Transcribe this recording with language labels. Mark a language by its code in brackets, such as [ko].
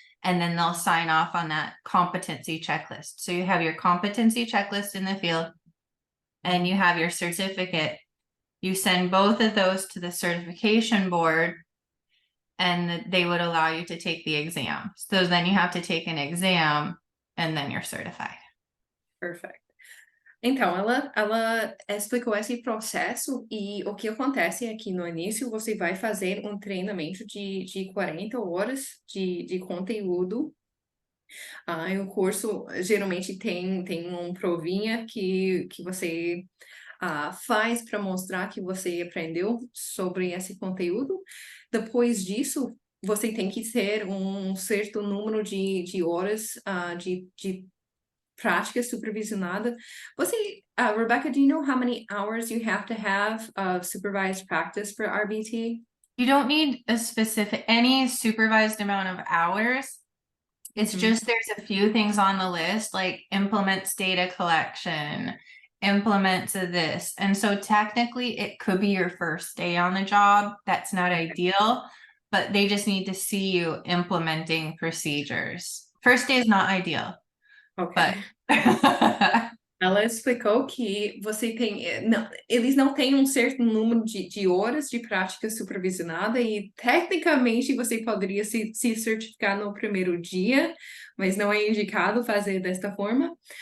[en] and then they'll sign off on that competency checklist. So you have your competency checklist in the field and you have your certificate. You send both of those to the certification board and they would allow you to take the exam. So then you have to take an exam and then you're certified. Perfect. [pt] Então, ela explicou esse processo e o que acontece é que no início você vai fazer um treinamento de 40 horas de conteúdo. E o curso geralmente tem uma provinha que você faz para mostrar que você aprendeu sobre esse conteúdo. Depois disso, você tem que ter um certo número de horas de prática supervisionada. [en] Rebecca, do you know how many hours you have to have of supervised practice for RBT? You don't need any supervised amount of hours. It's just there's a few things on the list, like implements data collection, implements of this. And so technically it could be your first day on the job. That's not ideal, but they just need to see you implementing procedures. First day is not ideal. Okay. But [pt] Ela explicou que eles não têm um certo número de horas de prática supervisionada e, tecnicamente, você poderia se certificar no primeiro dia, mas não é indicado fazer desta forma.